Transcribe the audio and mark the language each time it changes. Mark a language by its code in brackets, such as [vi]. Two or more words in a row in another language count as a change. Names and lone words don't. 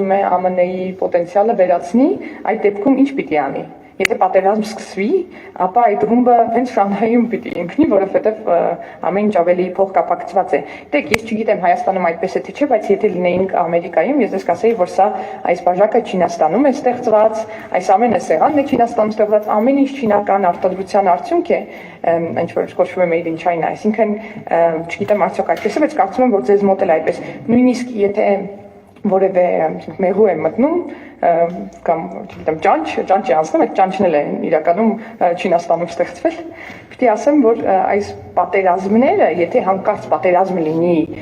[hy] է ԱՄՆ-ի պոտենցիալը վերացնի, այդ դեպքում ինչ պիտի անի։ Եթե պատերազմ սկսվի, ապա այդ ռումբը հենց Շանհայում պիտի ընկնի, որովհետև ամեն ինչ ավելի փոխկապակցված է։ Դեք, ես չգիտեմ Հայաստանում այդպես է թե չէ, բայց եթե լինեինք Ամերիկայում, ես կասեի, որ սա այս բաժակը Չինաստանում է ստեղծված, այս ամենը սեղանն է Չինաստանում ստեղծված, ամեն ինչ չինական արտադրության արդյունք է, ինչ որ կոչվում է [en] made in China, [hy] այսինքն չգիտեմ արդյոք այդպես է, բայց կարծում եմ, որ ձեզ մոտ էլ այդպես։ Նույնիսկ եթե որևէ մեղու է մտնում կամ չգիտեմ ճանչ է անցնում, այդ ճանչն էլ է իրականում Չինաստանում ստեղծվել։ Պիտի ասեմ, որ այս պատերազմները, եթե հանկարծ պատերազմ լինի